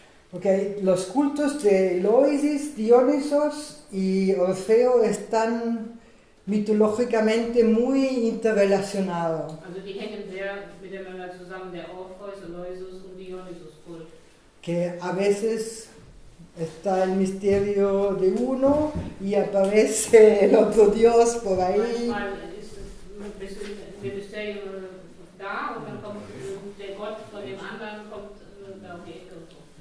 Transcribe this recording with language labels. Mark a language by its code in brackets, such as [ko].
[es] Porque los cultos de Loisis, Dionisos y Orfeo están mitológicamente muy interrelacionados. [de] Also die hängen sehr miteinander zusammen, der Orpheus, Eleusis und Dionysus-Kult. [es] Que a veces está el misterio de uno y aparece el otro dios por ahí. [de] Manchmal ist es ein Mysterium da und dann kommt der Gott von dem anderen kommt da um die Ecke und so.